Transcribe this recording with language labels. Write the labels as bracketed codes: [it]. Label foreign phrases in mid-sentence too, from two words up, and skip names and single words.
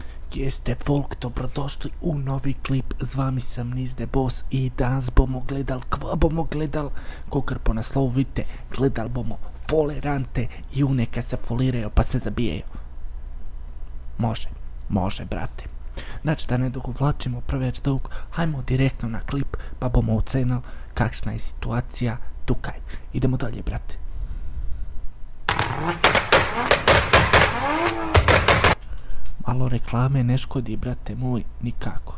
[hr] Jeste folk, dobrodošli u novi klip, [sl] z vami sam Niz The Boss i danas bomo gledal, kokar po naslovu vidite, gledal bomo [hr] folerante i one kad se foliraju pa se zabijaju. Može brate. [sl] Znači da ne dogovlačimo preveč dug, [hr] hajmo direktno [sl] na klip pa bomo ocenili kakšna je situacija tukaj. [hr] Idemo dalje brate. Malo reklame ne škodi, brate moj, nikako.